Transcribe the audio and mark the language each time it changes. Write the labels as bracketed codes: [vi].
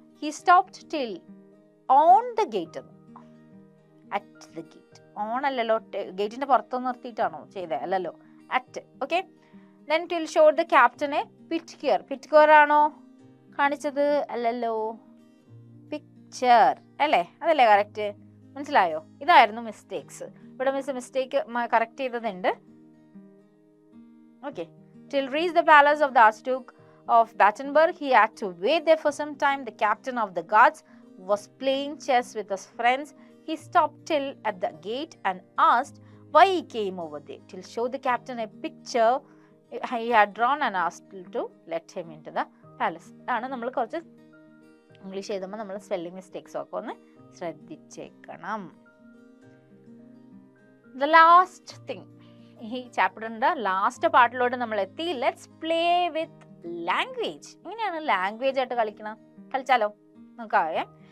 [en] He stopped till on the gate. At the gate, on [ml] അല്ലല്ലോ, ഗേറ്റിന്റെ പുറത്തൊന്നും നിർത്തിയിട്ടാണോ ചെയ്തത്? അല്ലല്ലോ, [en] At. Okay. Then till showed the ക്യാപ്റ്റനെ picture [ml] ആണോ കാണിച്ചത്? അല്ലല്ലോ, പിക്ചർ അല്ലേ? അതല്ലേ കറക്റ്റ്? മനസ്സിലായോ? ഇതായിരുന്നു മിസ്റ്റേക്സ്. ഇവിടെ mistake correct ചെയ്തതുണ്ട്. [en] Okay. Till reach the palace of the Archduke of Battenberg, he had to wait there for some time. The captain of the guards was playing chess with his friends. He stopped till at the gate and asked why he came over there. Till show the captain a picture he had drawn and asked to let him into the palace. [ml] ആണ് നമ്മൾ കുറച്ച് English എഴുതുമ്പോൾ നമ്മൾ spelling mistakes ഒക്കെ ഒന്ന് ശ്രദ്ധിച്ചേക്കണം. [en] The last thing, [ml] ഈ ചാപ്റ്ററിന്റെ last പാർട്ടിലോട്ട് നമ്മൾ എത്തി. [en] Let's play with language. [ml] എങ്ങനെയാണ് ലാംഗ്വേജ് ആയിട്ട് കളിച്ചാലോ? നോക്കാം.